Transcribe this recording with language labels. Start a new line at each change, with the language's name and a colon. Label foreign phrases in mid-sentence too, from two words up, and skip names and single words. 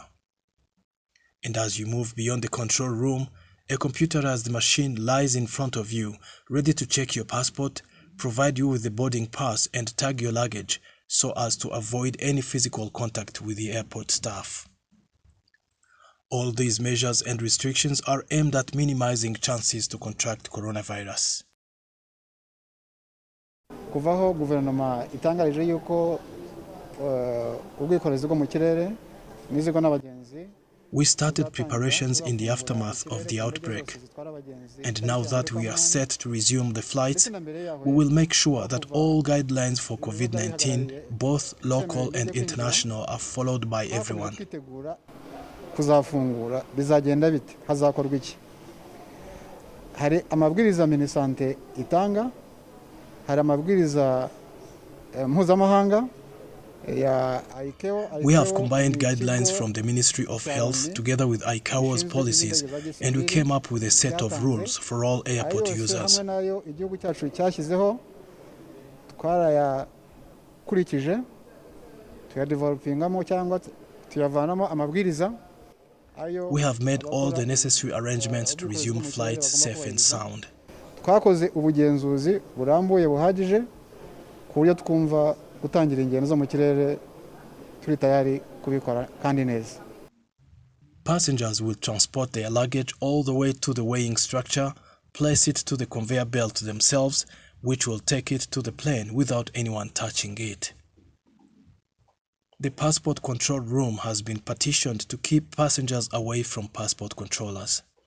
English: And as you move beyond the control room, a computerized machine lies in front of you, ready to check your passport, provide you with the boarding pass and tag your luggage so as to avoid any physical contact with the airport staff. All these measures and restrictions are aimed at minimizing chances to contract coronavirus.
Kinyarwanda: Kuva aho guverinoma itangarije yuko ubwikorezi bwo mu kirere n'imizigo n'abagenzi.
English: We started preparations in the aftermath of the outbreak, and now that we are set to resume the flights, we will make sure that all guidelines for COVID-19, both local and international, are followed by everyone.
Kinyarwanda: Kuzafungura bizagenda bite, hazakorwa iki? Hari amabwiriza Minisante itanga, hari amabwiriza mpuzamahanga.
English: We have combined guidelines from the Ministry of Health together with ICAO's policies, and we came up with a set of rules for all airport users. We have made all the necessary arrangements to resume flights safe and sound.
Kinyarwanda: Twakoze ubugenzuzi burambuye buhagije ku buryo twumva gutangira ingendo zo mu kirere turi tayari kubikora kandi neza.
English: Passengers will transport their luggage all the way to the weighing structure, place it to the conveyor belt themselves, which will take it to the plane without anyone touching it. The passport control room has been partitioned to keep passengers away from passport controllers.